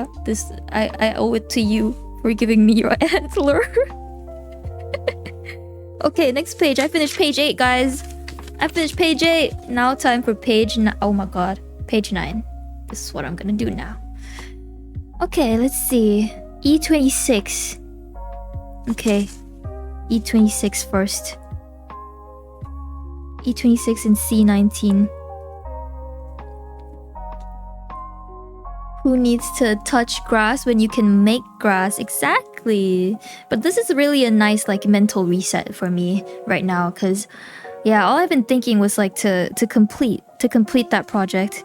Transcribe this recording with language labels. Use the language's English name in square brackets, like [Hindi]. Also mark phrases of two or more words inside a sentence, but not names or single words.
[English] I owe it to you for giving me your antler. Okay, next page. I finished page 8, guys. I finished page 8. Now time for page 9. Oh my god. Page 9. This is what I'm gonna do now. Okay, let's see. E26. Okay. E26 first. E26 and C19. Who needs to touch grass when you can make grass? Exactly. But this is really a nice like mental reset for me right now, because yeah, all I've been thinking was like to complete that project.